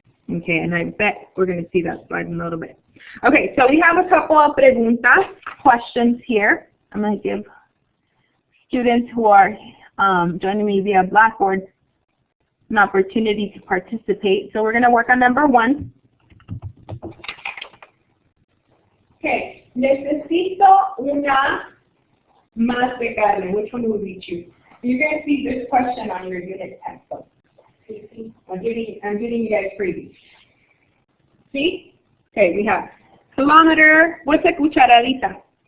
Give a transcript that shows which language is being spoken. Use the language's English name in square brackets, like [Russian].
[English] Okay, and I bet we're going to see that slide in a little bit. Okay, so we have a couple of preguntas, questions here. I'm going to give students who are joining me via Blackboard an opportunity to participate. So we're going to work on number 1. [Spanish] Okay, necesito una más de carne. [English] Which one would we choose? You're going to see this question on your unit textbook. I'm giving you guys freebies. See? Okay, we have kilometer. What's a cucharadita?